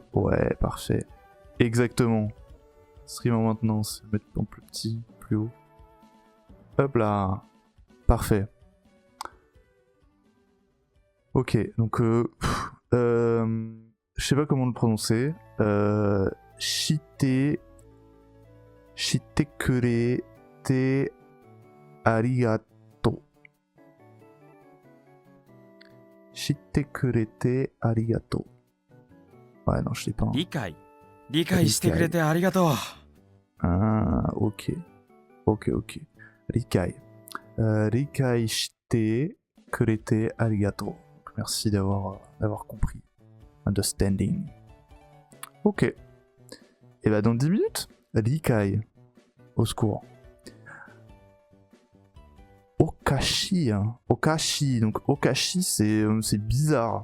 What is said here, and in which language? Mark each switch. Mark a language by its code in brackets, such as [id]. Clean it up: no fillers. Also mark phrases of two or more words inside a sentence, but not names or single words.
[fr] Ouais, parfait. Exactement. Stream en maintenance. Mettre en plus petit, plus haut. Hop là. Parfait. Ok, donc je sais pas comment le prononcer. [ja] してくれてありがとう. してくれてありがとう. [fr] Ouais, non, je sais pas. Hein. [ja] 理解してくれてありがとう. [fr] Ah, ok. Rikai. [ja] 理解してくれてありがとう. [fr] Merci d'avoir compris. Understanding. Ok. Et bah dans 10 minutes, Rikai. Au secours. Okashi. Hein. Okashi. Donc Okashi, c'est bizarre.